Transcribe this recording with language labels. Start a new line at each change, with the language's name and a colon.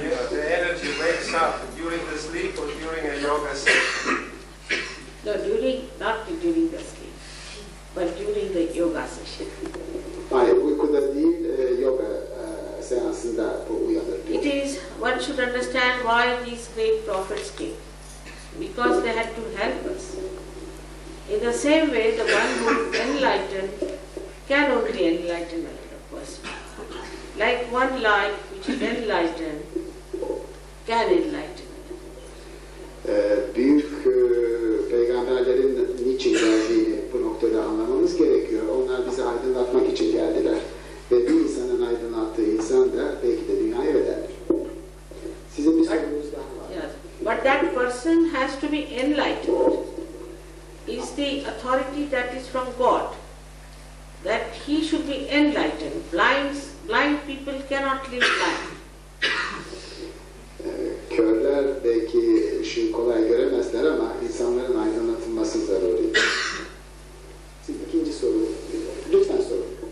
English: The energy wakes up during the sleep or during a yoga session. No, not during the sleep, but during the yoga session.
Turkish: Hayır, uykuda değil, yoga seansında bu uyanır.
English: It is, one should understand why these great prophets came. Because they had to help us. In the same way, the one who is enlightened can only enlighten another person. Like one light which is enlightened can enlighten another.
Turkish: Büyük peygamberlerin niçin geldiğini bu noktada anlamamız gerekiyor. Onlar bizi aydınlatmak için geldiler. Ve bir insanın aydınlattığı insan da belki de dünyayı öder. Sizin bir sorunuz daha var.
English: Yes. But that person has to be enlightened. Is the authority that is from God. That he should be enlightened. Blind people cannot live blind.
Turkish: Körler belki ışığı kolay göremezler ama insanların aydınlatılması zaruri. Siz ikinci soru, lütfen sorun.